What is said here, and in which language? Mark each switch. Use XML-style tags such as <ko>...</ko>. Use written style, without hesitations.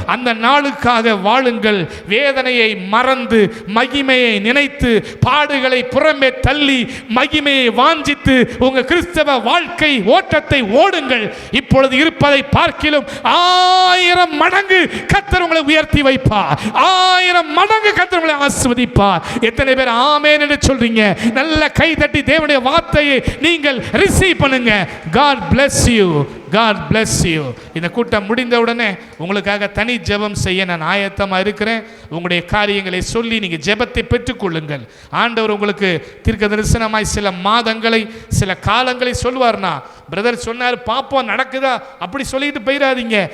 <ta>அந்த நாளுக்காக வாழுங்கள். வேதனையை மறந்து மகிமையை நினைத்து பாடுகளை புறம்பே தள்ளி மகிமையை வாஞ்சித்து உங்கள் கிறிஸ்தவ வாழ்க்கை ஓட்டத்தை ஓடுங்கள். இப்பொழுது இருப்பதை பார்க்கிலும் 1000 மடங்கு கர்த்தர் உங்களை உயர்த்தி வைப்பார், 1000 மடங்கு கர்த்தர் உங்களை ஆசீர்வதிப்பார். எத்தனை பேர் ஆமென் என்று சொல்றீங்க? நல்ல கை தட்டி தேவனுடைய வார்த்தையை நீங்கள் ரிசீவ் பண்ணுங்க.</ta> <en>God bless you, God bless you.</en> <ta>இந்த கூட்டம் முடிந்தவுடனே உங்களுக்காக தனி ஜெபம் செய்ய நான் ஆயத்தமாக இருக்கிறேன். உங்களுடைய காரியங்களை சொல்லி நீங்கள் ஜெபத்தை பெற்றுக்கொள்ளுங்கள். ஆண்டவர் உங்களுக்கு தீர்க்க தரிசனமாய் சில மாதங்களை சில காலங்களை சொல்வார்னா, பிரதர் சொன்னார் பாப்போம் நடக்குதா அப்படி சொல்லிட்டு போயிடாதீங்க.</ta>